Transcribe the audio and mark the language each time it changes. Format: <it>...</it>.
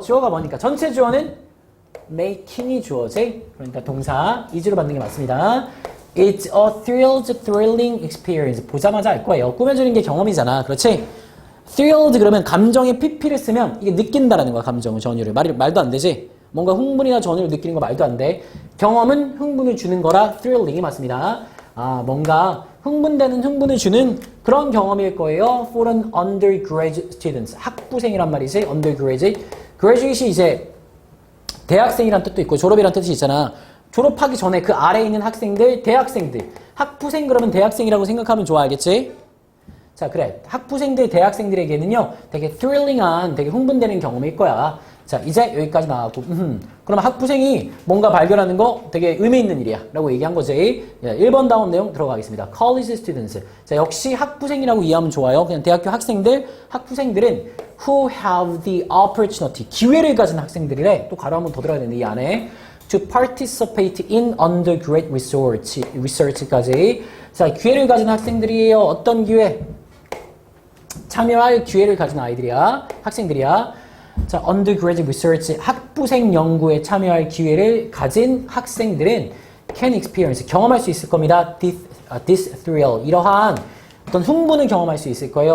<ko>주어가 뭐니까 전체 주어는 making이 주어지. 그러니까 동사 이지로 받는 게 맞습니다.</ko> <en>It's a thrilling experience.</en> <ko>보자마자 알 거예요. 꾸며주는 게 경험이잖아. 그렇지? thrilled 그러면 감정의 pp를 쓰면 이게 느낀다라는 거야. 감정의 전율을. 말도 안 되지? 뭔가 흥분이나 전율을 느끼는 거 말도 안 돼. 경험은 흥분을 주는 거라 thrilling이 맞습니다. 뭔가 흥분을 주는 그런 경험일 거예요.</ko> <en>For an undergraduate student.</en> <ko>학부생이란 말이지. undergraduate. graduate이 이제 대학생이란 뜻도 있고 졸업이란 뜻이 있잖아. 졸업하기 전에 그 아래에 있는 학생들, 대학생들. 학부생 그러면 대학생이라고 생각하면 좋아. 알겠지? 자, 그래. 학부생들, 대학생들에게는요, 되게 thrilling한, 되게 흥분되는 경험일 거야. 자, 이제 여기까지 나왔고, 그러면 학부생이 뭔가 발견하는 거 되게 의미 있는 일이야. 라고 얘기한 거지. 1번 다음 내용 들어가겠습니다.</ko> <en>college students.</en> <ko>자, 역시 학부생이라고 이해하면 좋아요.</ko> <en>그냥 대학교 학부생들은 who have the opportunity.</en> <ko>기회를 가진 학생들이래. 또 가로 한번 더 들어야 되는데, 이 안에.</ko> <en>to participate in undergraduate research까지.</en> <ko>자, 기회를 가진 학생들이에요. 어떤 기회? 참여할 기회를 가진 아이들이야. 학생들이야. 자, undergraduate research, 학부생 연구에 참여할 기회를 가진 학생들은</ko> <en>can experience,</en> <ko>경험할 수 있을 겁니다.</ko> <en>This thrill,</en> <ko>이러한 어떤 흥분을 경험할 수 있을 거예요.</ko>